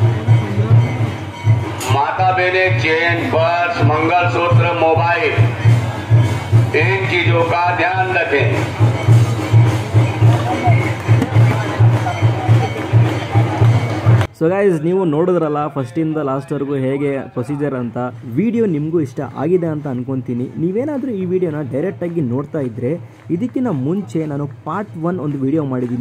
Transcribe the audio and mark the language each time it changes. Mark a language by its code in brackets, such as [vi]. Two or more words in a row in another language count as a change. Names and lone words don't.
[hi] माता बहनें चेन, पर्स, मंगलसूत्र, मोबाइल, इन चीजों का ध्यान रखें। [en] so guys, [kn] ನೀವು ನೋಡಿದ್ರಲ್ಲ ಫಸ್ಟಿಂದ ಲಾಸ್ಟ್ವರೆಗೂ ಹೇಗೆ ಪ್ರೊಸೀಜರ್ ಅಂತ. ವಿಡಿಯೋ ನಿಮಗೂ ಇಷ್ಟ ಆಗಿದೆ ಅಂತ ಅನ್ಕೊತೀನಿ. ನೀವೇನಾದರೂ ಈ ವಿಡಿಯೋನ ಡೈರೆಕ್ಟಾಗಿ ನೋಡ್ತಾ ಇದ್ದರೆ, ಇದಕ್ಕಿಂತ ಮುಂಚೆ ನಾನು ಪಾರ್ಟ್ 1 ಒಂದು ವಿಡಿಯೋ ಮಾಡಿದ್ದೀನಿ.